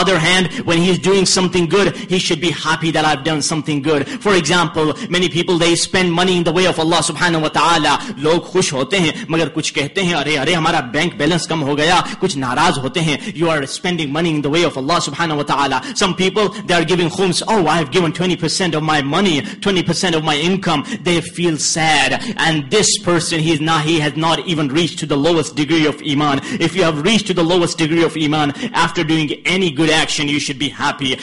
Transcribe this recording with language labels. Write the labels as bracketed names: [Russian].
[English] other hand, when he is doing something good, he should be happy that I've done something good. For example, many people, they spend money in the way of Allah subhanahu wa ta'ala. [Urdu] لوگ خوش ہوتے ہیں مگر کچھ کہتے ہیں ارے ہمارا bank balance کم ہو گیا, کچھ ناراض ہوتے ہیں. [English] You are spending money in the way of Allah subhanahu wa ta'ala. Some people, they are giving khums. Oh, I have given 20% of my money, 20% of my income. They feel sad. And this person, he has not even reached to the lowest degree of iman. If you have reached to the lowest degree of iman, after doing any good action, you should be happy.